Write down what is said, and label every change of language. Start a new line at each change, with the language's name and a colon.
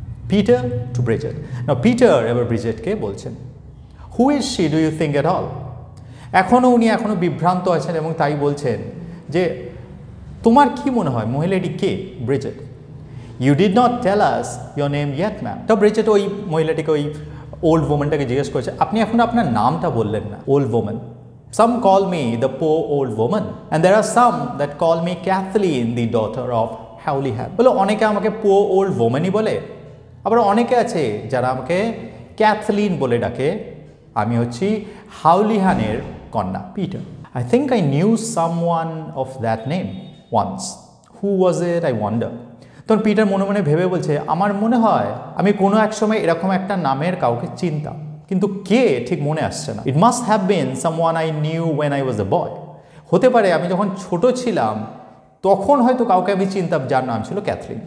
English: Peter to Bridget.
Bangla: না Peter এবার ব্রিজেটকে বলছেন,
English: Who is she do you think at all?
Bangla: উনি এখনও বিভ্রান্ত আছেন এবং তাই বলছেন যে তোমার কি মনে হয় মহিলাটি কে?
English: Bridget, you did not tell us your name yet ma'am.
Bangla: তো ব্রিজেট ওই মহিলাটিকে, ওই ওল্ড ওম্যানটাকে জিজ্ঞেস করেছে আপনি এখন আপনার নামটা বললেন না।
English: Old woman, some call me the poor old woman and there are some that call me Kathleen the daughter of Howleyham।
Bangla: বলো অনেকে আমাকে
English: poor old woman
Bangla: ই বলে, আবার অনেকে আছে যারা আমাকে ক্যাথলিন বলে ডাকে। আমি হচ্ছি হাউলিহানের কন্যা।
English: Peter, I think I knew someone of that name once. Who was it, I wonder?
Bangla: তখন পিটার মনে মনে ভেবে বলছে আমার মনে হয় আমি কোনো এক সময় এরকম একটা নামের কাউকে চিনতাম, কিন্তু কে ঠিক মনে আসছে না।
English: It must have been someone I knew when I was a boy.
Bangla: হতে পারে আমি যখন ছোট ছিলাম তখন হয়তো কাউকে আমি চিনতাম যার নাম ছিল ক্যাথলিন।